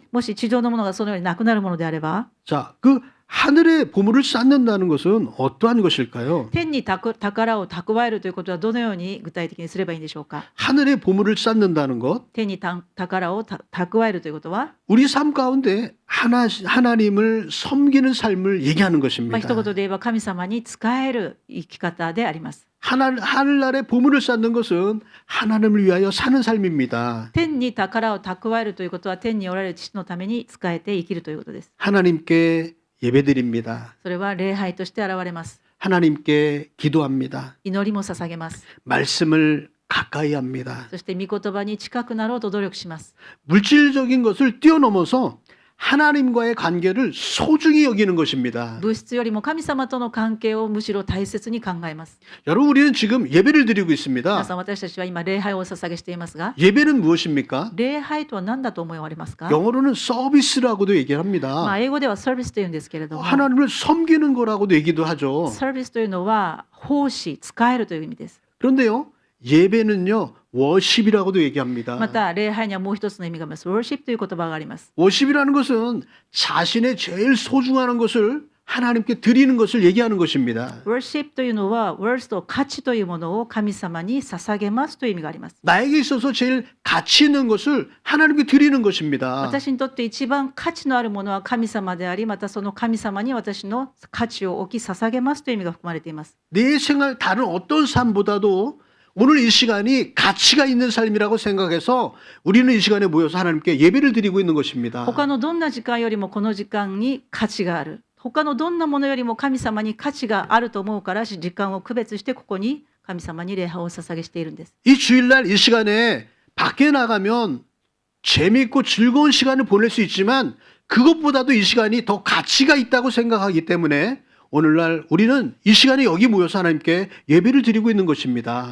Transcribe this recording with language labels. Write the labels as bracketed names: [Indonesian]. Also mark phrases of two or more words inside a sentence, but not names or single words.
[Japanese] もし地上のものがそのようになくなるものであれば [Korean] 자, 그 하늘의 보물을 쌓는다는 것은 어떠한 것일까요? [Japanese] 天に宝を蓄えるということはどのように具体的にすればいいんでしょうか。 [Korean] 하늘의 보물을 쌓는다는 것, [Japanese] 天に宝を蓄えるということは、 [Korean] 우리 삶 가운데 하나님을 섬기는 삶을 얘기하는 [Japanese] 一 [Korean] 것입니다. [Japanese] 言で言えば神様に仕える生き方であります。 [Korean] 하늘나라의 보물을 쌓는 것은 하나님을 위하여 사는 삶입니다. [Japanese] 天に宝を蓄えるということは天におられる父のために仕えて生きるということです。 [Korean] 하나님께 예배드립니다. [Japanese] それは礼拝として現れます。 [Korean] 하나님께 기도합니다. [Japanese] 祈りも捧げます。 [Korean] 말씀을 가까이 합니다. [Japanese] そして御言葉に近くなろうと努力します。 [Korean] 물질적인 것을 뛰어넘어서 하나님과의 관계를 소중히 여기는 것입니다. [Japanese] 物質よりも神様との関係をむしろ大切に考えます。 [Korean] 여러분, 우리는 지금 예배를 드리고 [Japanese] 皆 [Korean] 있습니다. [Japanese] さん、私たちは今礼拝をお捧げしていますが、 [Korean] 예배는 무엇입니까? [Japanese] 礼拝とは何だと思われますか。 [Korean] 영어로는 서비스라고도 얘기를 ま 합니다. [Japanese] あ英語ではサービスというんですけれども、 [Korean] 하나님을 섬기는 거라고도 얘기도 하죠. [Japanese] サービスというのは奉仕、使えるという意味です。 [Korean] 그런데요, 예배는요, 워십이라고도 얘기합니다. [Japanese] また礼拝にはもう一つの意味があります。worship という言葉があります。 [Korean] 워십이라는 것은 자신의 제일 소중한 것을 하나님께 드리는 것을 얘기하는 것입니다. [Japanese] worship というのは worth と価値というものを神様に捧げますという意味があります。 [Korean] 나에게 있어서 제일 가치 있는 것을 하나님께 드리는 것입니다. [Japanese] 私にとって一番価値のあるものは神様であり、またその神様に私の価値を置き捧げますという意味が含まれています。 [Korean] 내 생활 다른 어떤 삶보다도 오늘 이 시간이 가치가 있는 삶이라고 생각해서 우리는 이 시간에 모여서 하나님께 예배를 드리고 있는 것입니다. [Japanese] 他のどんな時間よりもこの時間に価値がある。他のどんなものよりも神様に価値があると思うから時間を区別してここに神様に礼拝を捧げしているんです。 [Korean] 이 주일날 이 시간에 밖에 나가면 재미있고 즐거운 시간을 보낼 수 있지만 그것보다도 이 시간이 더 가치가 있다고 생각하기 때문에 오늘날 우리는 이 시간에 여기 모여서 하나님께 예배를 드리고 있는 것입니다.